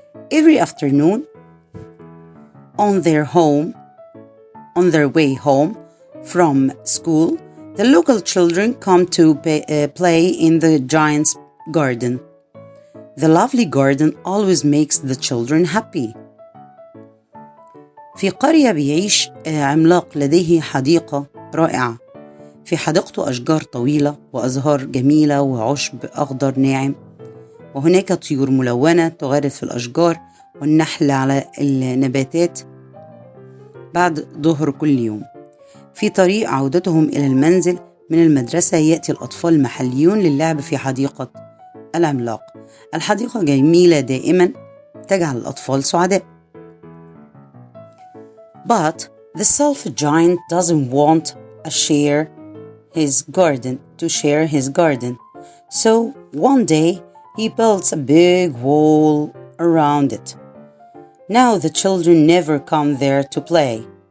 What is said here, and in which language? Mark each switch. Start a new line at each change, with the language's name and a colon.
English: Every afternoon, on their way home from school, the local children come to play in the giant's garden. The lovely garden always makes the children happy.
Arabic: في قرية بيعيش عملاق لديه حديقة رائعة. في حديقته أشجار طويلة وأزهار جميلة وعشب أخضر ناعم. وهناك طيور ملونة تغرد في الأشجار والنحل على النباتات بعد ظهر كل يوم. في طريق عودتهم إلى المنزل من المدرسة يأتي الأطفال المحليون للعب في حديقة العملاق. الحديقة جميلة دائما تجعل الأطفال سعداء.
English: But the selfish giant doesn't want to share his garden. So one day he builds a big wall around it. Now the children never come there to play.